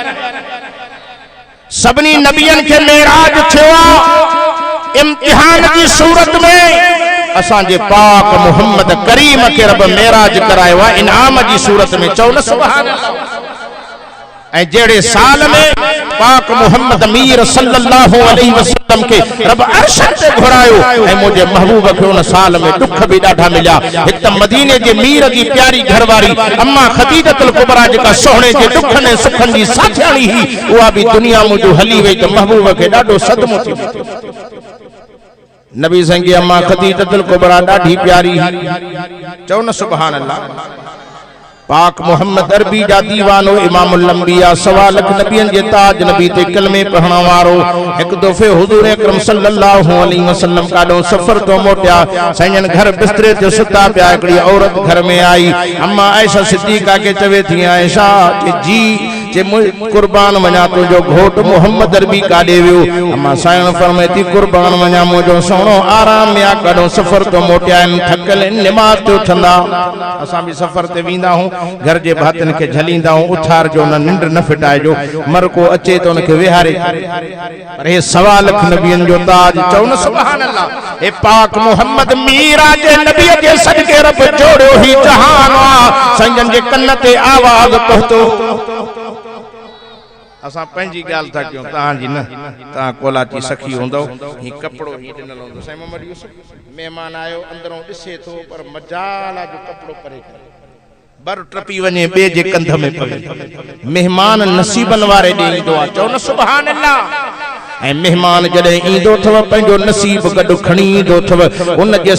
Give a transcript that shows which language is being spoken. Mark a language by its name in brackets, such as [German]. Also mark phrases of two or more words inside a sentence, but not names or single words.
[Sindhi] सभिनी नबियन के मेराज थियो [Urdu] इम्तिहान की सूरत में, [Sindhi] असांजे पाक मोहम्मद करीम के रब मेराज करायो आहे [Urdu] इनाम की सूरत में। [Sindhi] चओ न [Arabic] سبحان الله. [Sindhi] ऐं जेड़े साल में पाक मोहम्मद मीर [Arabic] صلى الله عليه وسلم [Sindhi] के रब अर्श ते घुरायो ऐं मुझे महबूब के उन साल में दुख भी ॾाढा मिलिया। हिक त मदीने जे मीर जी प्यारी घरवारी अम्मा खदीजतुल कुबरा जेका सोहणे जे दुख ने सुखन जी साथियाणी ही, उहा भी दुनिया मुझो हली वई त महबूब के ॾाढो सदमो थी। नबी साईं की अम्मा खदीजतुल कुबरा ॾाढी प्यारी ही। चओ न [Arabic] سبحان الله. [Sindhi] पाक मोहम्मद अरबी जा दीवानो [Arabic] إمام الأنبياء [Sindhi] सवा लख नबियन जे ताज नबी ते कलमे पढ़ण वारो एक दफे हुजूर अकरम [Arabic] صلى الله عليه وسلم [Sindhi] काडो सफर तो मोटिया। सजन घर बिस्तरे ते सुता पिया, हिकड़ी औरत घर में आई। अम्मा आयशा सिद्दीका के चवे थी, आयशा कि जी जे कुर्बान वञा तुंहिंजो घोट मोहम्मद अरबी काॾे वियो अम्मा साईं फरमाए थी कुर्बान वञा मुंहिंजो सोणो आराम में कॾो सफ़र तो मोटिया आहिनि थकियल आहिनि निमाज़ ते उथंदा असां बि सफ़र ते वेंदा आहियूं घर जे भातियुनि खे झलींदा आहियूं उथार जो न निंड न फिटाइजो मर को अचे तो उनखे विहारे पर हे 1.25 लख नबियनि जो ताज चओ न [Arabic] سبحان الله [Sindhi] हे पाक मोहम्मद मीरा जे नबी जे सदके रब जोड़ियो ही जहान आ संजन जे कन ते आवाज पहुतो असां पंहिंजी ॻाल्हि था कयूं तव्हांजी न तव्हां कोलाची सखी हूंदो ही कपिड़ो ही ॾिनल हूंदो साईं मोहम्मद यूसुफ महिमान आयो अंदरों ॾिसे थो पर मजाला जो कपिड़ो परे करे बर टपी वञे ॿिए जे कंध में पवे महिमान नसीबन वारे ॾे ईंदो आहे चओ न [Arabic] سبحان الله [Sindhi] ऐं महिमान जॾहिं ईंदो अथव पंहिंजो नसीब गॾु खणी ईंदो अथव उन जे